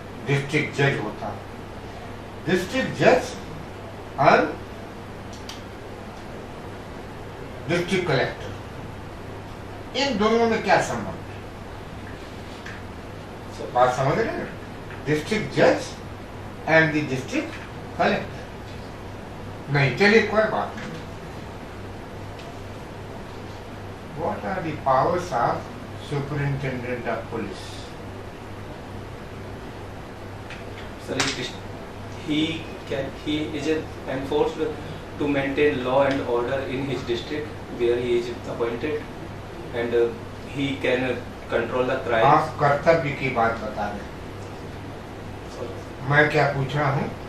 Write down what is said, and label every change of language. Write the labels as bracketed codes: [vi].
[hi] District जज होता है, डिस्ट्रिक्ट जज और डिस्ट्रिक्ट कलेक्टर, इन दोनों में क्या संबंध है? बात समझ रहे हैं? [en] district जज and the district collector [hi] नहीं, चलिए कोई बात नहीं। [en] What are the powers of superintendent of police? Sir, he is enforced to maintain law and order in his district where he is appointed, and he can control the crime. [hi] आप कर्तव्य की बात बता रहे हैं, मैं क्या पूछ रहा हूँ?